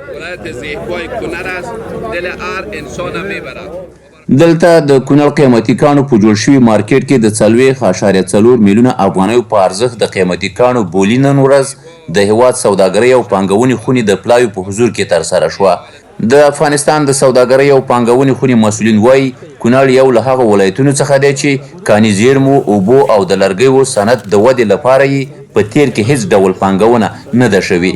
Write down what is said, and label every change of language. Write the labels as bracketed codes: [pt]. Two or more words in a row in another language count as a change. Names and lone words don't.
[fa] ولایت زیبای کنر است، دل هر انسان میبرد. [ps] دلته د کونړ قیمتي کاڼو په جوړ شوي مارکیټ کې د 4.4 میلیونه افغانیو په ارزښت د قیمتي کاڼو بولي نن ورځ د هیواد سوداګرۍ او پانګونې خونې د پلاوي په حضور کې ترسره شوه. د افغانستان د سوداګرۍ او پانګونې خونې مسؤلین وایي کونړ یو له هغو ولایتونو څخه دی چې کاني زیرمو، اوبو او د لرګیو صنعت د ودې لپاره یې په تیر کې هیڅ ډول پانګونه نه ده شوې.